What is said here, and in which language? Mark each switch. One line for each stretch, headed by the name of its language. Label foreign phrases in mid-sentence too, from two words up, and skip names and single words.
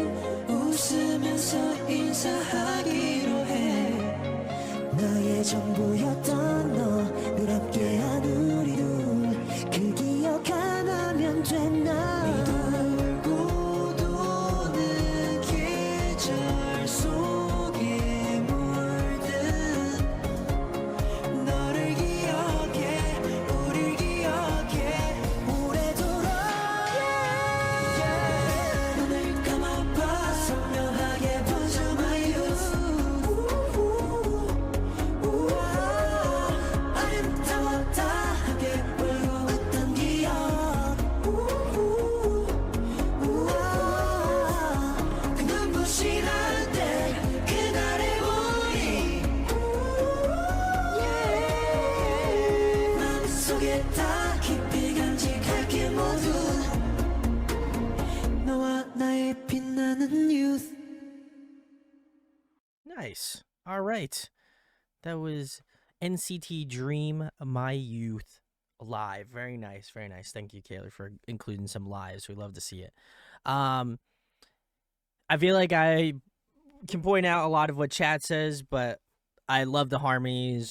Korean: 웃으면서 인사하기로 해 나의 전부였던 너늘 함께한 우리 둘그 기억 하나면 됐나 돌고 도는 계절 속에 물든 너를 기억해 우릴 기억해 오래도록 눈을 감아봐 선명하게 번져
English: my youth
Korean: 아름다워 다하게 울고 웃던 기억 그 눈부신 한때 그날의 우리 마음속에 다 깊이 간직할게 모두 너와 나의 빛나는 youth
English: Nice. All right. That was NCT Dream, My Youth, live. Very nice. Very nice. Thank you, Kaylee, for including some lives. We love to see it. I feel like I can point out a lot of what chat says, but I love the harmonies.